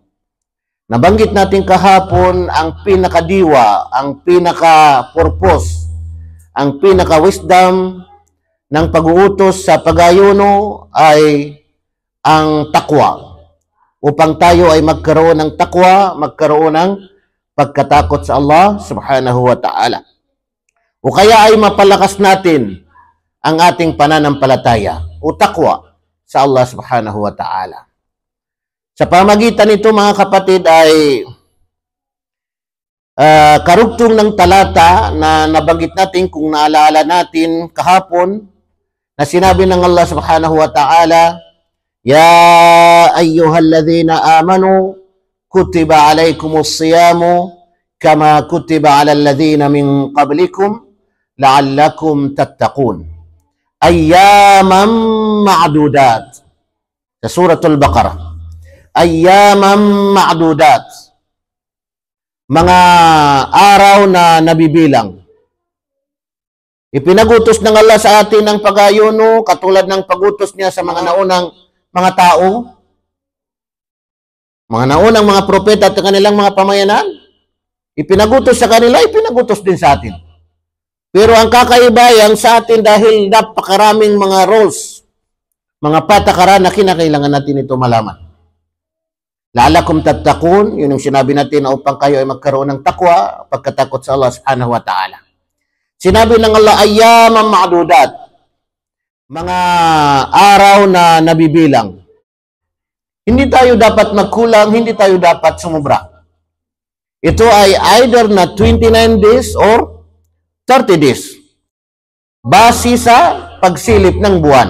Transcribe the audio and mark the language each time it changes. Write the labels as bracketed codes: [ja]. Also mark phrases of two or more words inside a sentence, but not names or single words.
[tl] Nabanggit natin kahapon ang pinakadiwa, ang pinaka-purpose, ang pinaka-wisdom ng pag-uutos sa pag-ayuno ay ang takwa. Upang tayo ay magkaroon ng takwa, magkaroon ng pagkatakot sa Allah [ar] سبحانه وتعالى. [tl] O kaya ay mapalakas natin ang ating pananampalataya o takwa sa Allah [ar] سبحانه وتعالى. [tl] Sa pamagitan nito, mga kapatid, ay karugtong ng talata na nabanggit natin, kung naalala natin kahapon, na sinabi ng Allah [ar] سبحانه وتعالى، يا أيها الذين آمنوا، كتب عليكم الصيام، كما كتب على الذين من قبلكم، لعلكم تتقون. أياما معدودات. [tl] Sa suratul Baqarah. [ar] أياما معدودات. [tl] Mga araw na nabibilang. Ipinagutos ng Allah sa atin ng pag-ayuno, katulad ng pagutos niya sa mga naunang mga tao, mga naunang mga propeta at kanilang mga pamayanan. Ipinagutos sa kanila, ipinagutos din sa atin. Pero ang kakaiba yan sa atin dahil napakaraming mga roles, mga patakaran na kinakailangan natin ito malaman. [ar] لعلكم تتقون, [tl] yun yung sinabi natin na upang kayo ay magkaroon ng takwa, pagkatakot sa Allah [ar] سبحانه وتعالى. [tl] Sinabi ng Allah, [ar] أياما معدودات, [tl] mga araw na nabibilang. Hindi tayo dapat magkulang, hindi tayo dapat sumubra. Ito ay either na [en] 29 days or 30 days. [tl] Base sa pagsilip ng buwan.